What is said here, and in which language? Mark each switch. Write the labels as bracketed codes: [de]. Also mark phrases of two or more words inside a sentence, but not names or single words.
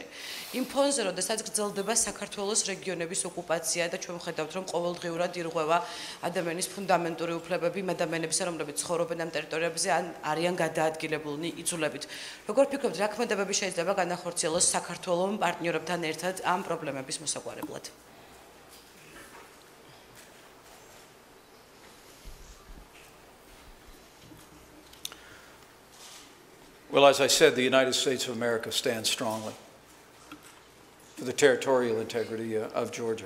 [ka] იმ ფონზე, როდესაც გრძელდება საქართველოს რეგიონების ოკუპაცია და ჩვენ ვხედავთ, რომ ყოველდღიურად ირღვევა ადამიანის ფუნდამენტური უფლებები იმ ადამიანებისა, რომლებიც ცხოვრობენ ამ ტერიტორიებზე ან არიან გადაადგილებულნი იძულებით. როგორ ფიქრობთ, რა ქმედებები შეიძლება განახორციელოს საქართველოს პარტნიორებთან ერთად ამ პრობლემების მოსაგვარებლად? [en] Well, as I said, the United States of America stands strongly for the territorial integrity of Georgia.